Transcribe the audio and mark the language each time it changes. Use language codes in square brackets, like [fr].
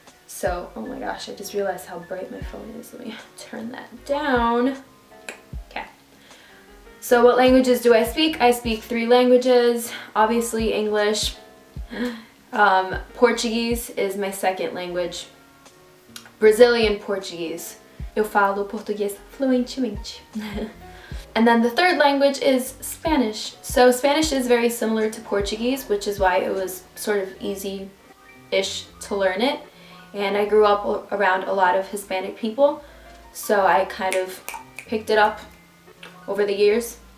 [en] So, oh my gosh, I just realized how bright my phone is. Let me turn that down. Okay. So what languages do I speak? I speak 3 languages. Obviously English. Portuguese is my second language. Brazilian Portuguese. [pt] Eu falo português fluentemente. [en] And then the third language is Spanish. So Spanish is very similar to Portuguese, which is why it was sort of easy-ish to learn it. And I grew up around a lot of Hispanic people, so I kind of picked it up over the years.